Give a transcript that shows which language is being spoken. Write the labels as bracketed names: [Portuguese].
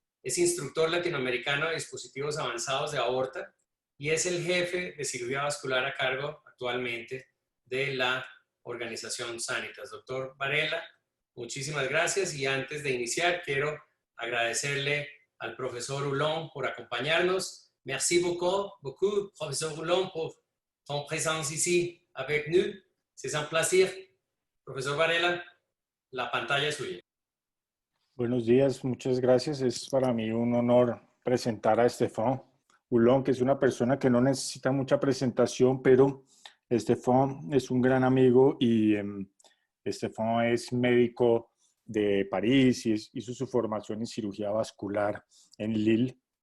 [Spanish] Es instructor latinoamericano de dispositivos avanzados de aorta y es el jefe de cirugía vascular a cargo actualmente de la organización Sanitas. Doctor Varela, muchísimas gracias y antes de iniciar quiero agradecerle al profesor Haulon por acompañarnos. [French] Merci beaucoup, professeur Haulon, pour ton présence ici avec nous. C'est un plaisir. [Spanish] Profesor Varela, la pantalla es suya. Buenos días, muchas gracias. Es para mí un honor presentar a Stéphan Haulon, que es una persona que no necesita mucha presentación, pero Stéphan es un gran amigo y Stéphan es médico de París y hizo su formación en cirugía vascular en Lille.